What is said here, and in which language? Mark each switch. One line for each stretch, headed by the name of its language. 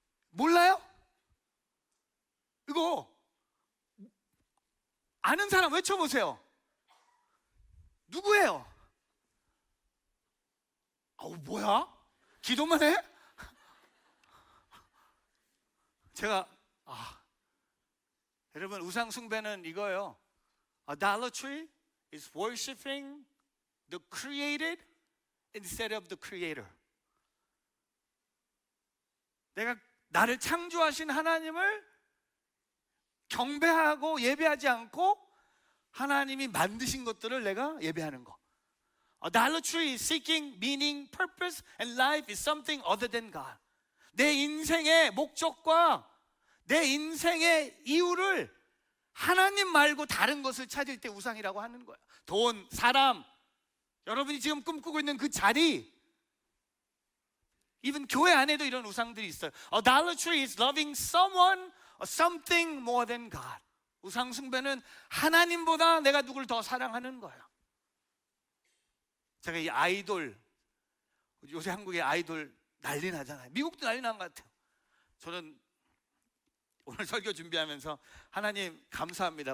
Korean: 몰라요? 이거 아는 사람 외쳐보세요. 누구예요? 뭐야? 기도만 해? 제가 여러분, 우상 숭배는 이거예요.
English: Idolatry is worshiping the created instead of the creator.
Korean: 내가 나를 창조하신 하나님을 경배하고 예배하지 않고 하나님이 만드신 것들을 내가 예배하는 거.
English: Idolatry is seeking meaning, purpose, and life is something other than God.
Korean: 내 인생의 목적과 내 인생의 이유를 하나님 말고 다른 것을 찾을 때 우상이라고 하는 거예요. 돈, 사람, 여러분이 지금 꿈꾸고 있는 그 자리, even 교회 안에도 이런 우상들이 있어요.
English: Idolatry is loving someone or something more than God.
Korean: 우상 숭배는 하나님보다 내가 누굴 더 사랑하는 거예요. 제가 이 아이돌, 요새 한국의 아이돌 난리 나잖아요. 미국도 난리 난 것 같아요. 저는 오늘 설교 준비하면서 하나님 감사합니다.